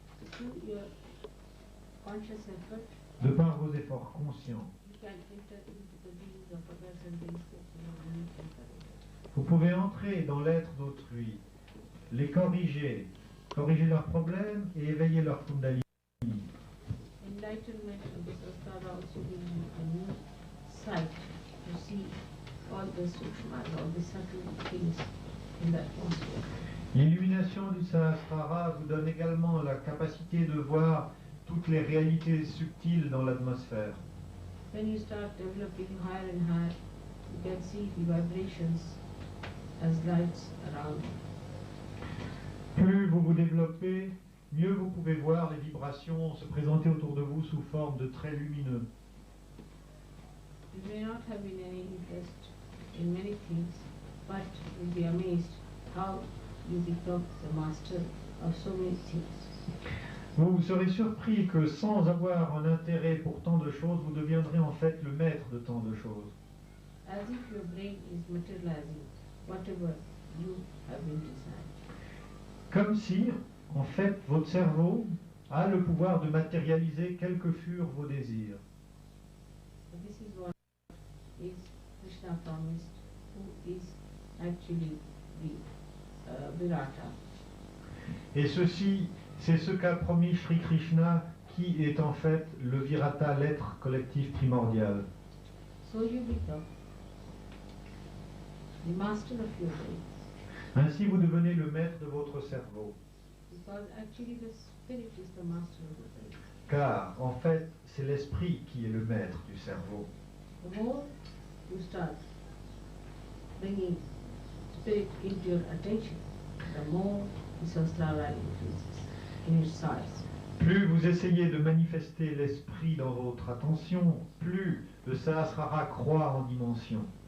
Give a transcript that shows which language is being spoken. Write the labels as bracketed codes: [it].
[en] through your conscious effort. [fr] de par vos efforts conscients. [en] You can enter into the beings of others and then say, you can correct. [fr] Vous pouvez entrer dans l'être d'autrui, les corriger, corriger leurs problèmes et éveiller leur kundalini. [en] Enlightenment of the sahasrara also gives you a new sight to see all the sukshma, all the subtle things in the atmosphere. [fr] L'illumination du Sahasrara vous donne également la capacité de voir toutes les réalités subtiles dans l'atmosphère. [en] When you start developing higher and higher, you can see the vibrations as lights around you. [fr] Plus vous vous développez, mieux vous pouvez voir les vibrations se présenter autour de vous sous forme de traits lumineux. [en] You may not have been any interest in many things, but you'll be amazed how you become the master of so many things. [fr] Vous serez surpris que sans avoir un intérêt pour tant de choses, vous deviendrez en fait le maître de tant de choses. [en] As if your brain is materializing whatever you have been designed. [fr] Comme si, en fait, votre cerveau a le pouvoir de matérialiser quels que furent vos désirs. [en] So this is what is Krishna promised, who is actually the Virata. [fr] Et ceci, c'est ce qu'a promis Sri Krishna, qui est en fait le Virata, l'être collectif primordial. [en] So you become the master of your brain, [fr] Ainsi, vous devenez le maître de votre cerveau. [en] because actually the spirit is the master of the brain. [fr] Car, en fait, c'est l'esprit qui est le maître du cerveau. [en] The more you start bringing spirit into your attention, the more the sahasrara increases in its size. [fr] Plus vous essayez de manifester l'esprit dans votre attention, plus le Sahasrara croît en dimension.